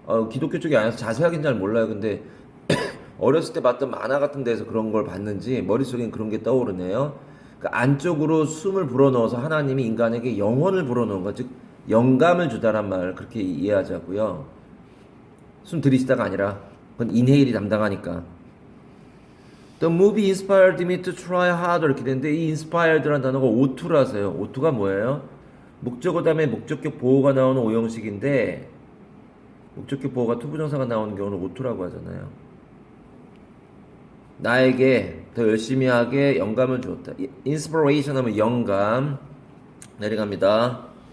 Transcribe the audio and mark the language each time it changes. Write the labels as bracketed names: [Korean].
[Korean] 기독교 쪽이 아니라서 자세하게는 잘 몰라요. 근데 어렸을 때 봤던 만화 같은 데서 그런 걸 봤는지 머릿속엔 그런 게 떠오르네요. 그 안쪽으로 숨을 불어넣어서 하나님이 인간에게 영혼을 불어넣은 것, 즉 영감을 주다란 말 그렇게 이해하자고요. 숨 들이쉬다가 아니라 그건 인헤일이 담당하니까. [English] The movie inspired me to try harder [Korean] 이렇게 되는데 이 inspired라는 단어가 오투라서요. 오투가 뭐예요? 목적어 다음에 목적격 보호가 나오는 오형식인데 목적격 보호가 투부정사가 나오는 경우는 오투라고 하잖아요. 나에게 더 열심히 하게 영감을 주었다. inspiration 하면 영감. 내려갑니다.